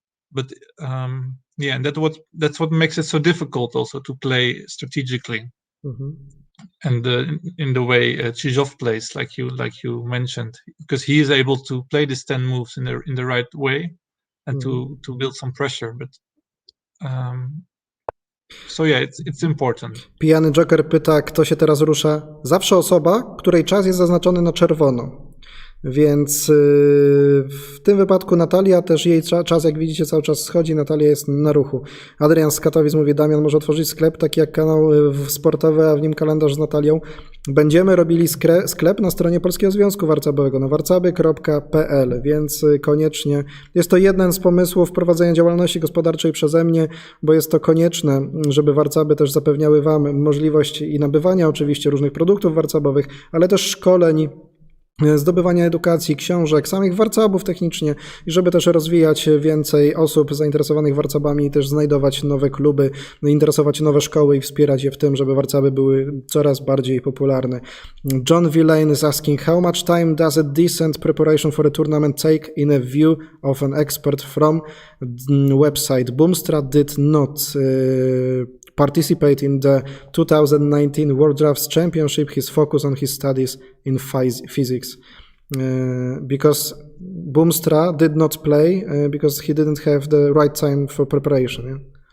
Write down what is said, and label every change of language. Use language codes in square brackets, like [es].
[en] But and that's what makes it so difficult also to play strategically. And in the way Chizhov plays, like you mentioned, because he is able to play these 10 moves in the right way and to build some pressure. But so yeah, it's important. [pl] Pijany Joker pyta, kto się teraz rusza? Zawsze osoba, której czas jest zaznaczony na czerwono. Więc w tym wypadku Natalia, też jej czas, jak widzicie, cały czas schodzi. Natalia jest na ruchu. Adrian z Katowic mówi, Damian może otworzyć sklep, taki jak kanał sportowy, a w nim kalendarz z Natalią. Będziemy robili sklep na stronie Polskiego Związku Warcabowego, na warcaby.pl, więc koniecznie. Jest to jeden z pomysłów prowadzenia działalności gospodarczej przeze mnie, bo jest to konieczne, żeby warcaby też zapewniały Wam możliwość i nabywania oczywiście różnych produktów warcabowych, ale też szkoleń, zdobywania edukacji, książek, samych warcabów technicznie i żeby też rozwijać więcej osób zainteresowanych warcabami i też znajdować nowe kluby, interesować nowe szkoły i wspierać je w tym, żeby warcaby były coraz bardziej popularne. [en] John Villain is asking, how much time does a decent preparation for a tournament take in a view of an expert from website? Boomstra did not participate in the 2019 World Drafts Championship. His focus on his studies in physics. Because Boomstra did not play because he didn't have the right time for preparation.